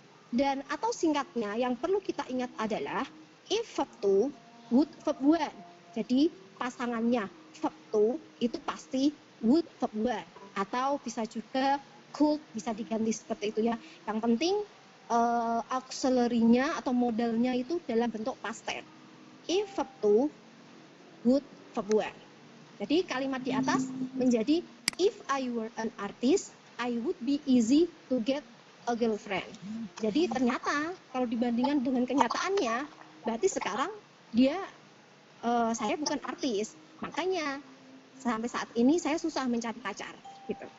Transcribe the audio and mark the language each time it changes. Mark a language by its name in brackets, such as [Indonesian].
[Indonesian] Dan atau singkatnya yang perlu kita ingat adalah [English] if verb 2 would verb 1. [Indonesian] Jadi pasangannya verb 2 itu pasti would verb 1, atau bisa juga could, bisa diganti seperti itu ya. Yang penting auxiliary-nya atau modalnya itu dalam bentuk past tense. [English] If verb 2 would verb 1. [Indonesian] Jadi kalimat di atas menjadi [English] if I were an artist I would be easy to get a girlfriend. [Indonesian] Jadi ternyata kalau dibandingkan dengan kenyataannya, berarti sekarang dia saya bukan artis, makanya sampai saat ini saya susah mencari pacar gitu.